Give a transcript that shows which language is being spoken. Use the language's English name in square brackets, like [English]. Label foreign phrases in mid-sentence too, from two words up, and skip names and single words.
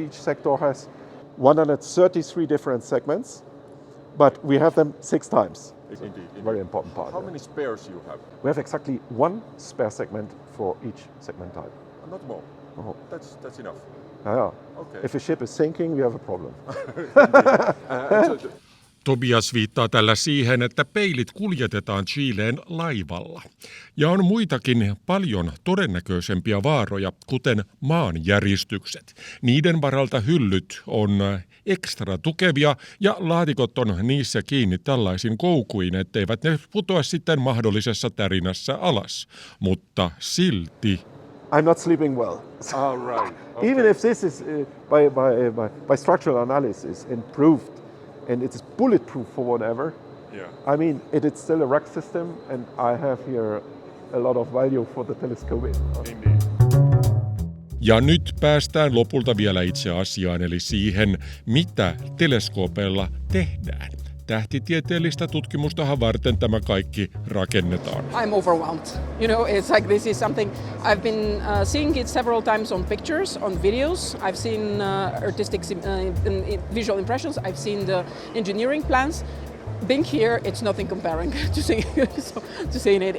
[English] each sector has 133 different segments, but we have them 6 times. Indeed. Very important part. How many spares you have? We have exactly 1 spare segment for each segment type. Not more. Oh. That's enough. Yeah. Okay. If a ship is sinking, we have a problem. [Finnish] Tobias viittaa tällä siihen, että peilit kuljetetaan Chileen laivalla. Ja on muitakin paljon todennäköisempiä vaaroja, kuten maanjäristykset. Niiden varalta hyllyt on ekstra tukevia ja laatikot on niissä kiinni tällaisin koukuin, etteivät ne putoa sitten mahdollisessa tärinässä alas. Mutta silti... [English] I'm not sleeping well. All right. Okay. Even if this is by structural analysis and proved, and it is bulletproof for whatever, Yeah. I mean, it is still a rack system, and I have here a lot of value for the telescope. Indeed. [Finnish] Ja nyt päästään lopulta vielä itse asiaan, eli siihen, mitä teleskoopeilla tehdään. Tähtitieteellistä tutkimustahan varten tämä kaikki rakennetaan. [English] I'm overwhelmed. You know, it's like this is something I've been seeing it several times on pictures, on videos. I've seen artistic visual impressions. I've seen the engineering plans. Being here, it's nothing comparing to seeing it.